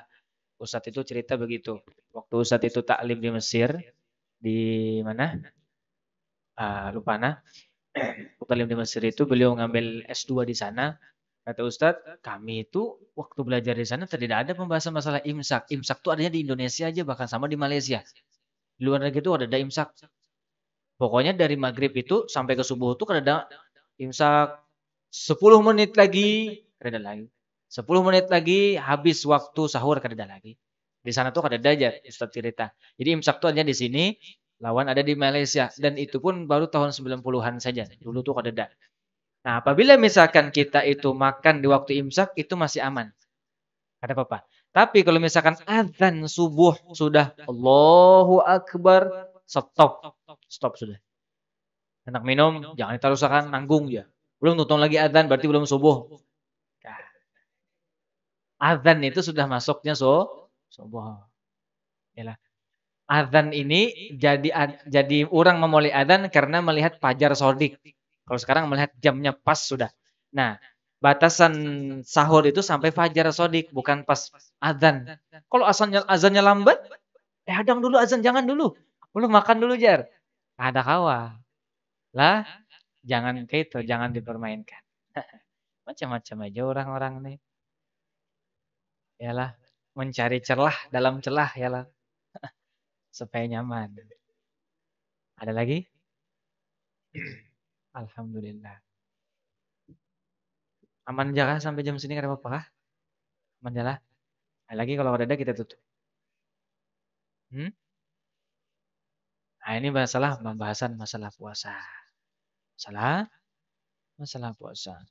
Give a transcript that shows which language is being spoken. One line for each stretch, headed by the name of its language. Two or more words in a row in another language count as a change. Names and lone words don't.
Indonesian: Ustadz itu cerita begitu. Waktu Ustadz itu taklim di Mesir, di mana?
Banjar: Lupa nah.
Indonesian: Taklim di Mesir itu beliau ngambil S2 di sana. Kata Ustadz, kami itu waktu belajar di sana tidak ada pembahasan masalah imsak. Imsak itu adanya di Indonesia aja, bahkan sama di Malaysia. Di luar negeri itu ada imsak. Pokoknya dari maghrib itu sampai ke subuh itu ada imsak.
Banjar: 10 menit lagi, kada lagi. 10 menit lagi habis waktu sahur, kada lagi. Di sana tuh kada aja Ustaz cerita. Jadi imsak tuh hanya di sini, lawan ada di Malaysia dan itu pun baru tahun 90-an saja. Dulu tuh kada ada.
Indonesian: Nah, apabila misalkan kita itu makan di waktu imsak itu masih aman.
Banjar: Kada apa-apa. Tapi kalau misalkan azan subuh sudah
Arabic: الله أكبر,
Banjar: stop. Stop sudah. Enak minum, jangan ditarusakan, nanggung ya.
Indonesian: Belum nonton lagi adzan berarti belum subuh. Nah, adzan itu sudah masuknya subuh. Yalah. Adzan ini jadi orang memulai adzan karena melihat fajar shadiq. Kalau sekarang melihat jamnya pas sudah. Nah, batasan sahur itu sampai fajar shadiq, bukan pas adzan.
Banjar: Kalau azannya lambat, hadang dulu azan, jangan dulu. Belum makan dulu, Jar. Ada kawa.
Indonesian: Lah, jangan kayak itu, jangan dipermainkan. Macam-macam aja orang-orang nih. Yalah, mencari celah dalam celah yalah, supaya nyaman. Ada lagi? Alhamdulillah. Aman jalan sampai jam sini enggak apa-apa kah? Aman jalan. Lagi kalau ada kita tutup. Hmm? Nah, ini pembahasan masalah puasa. Masalah masalah puasa.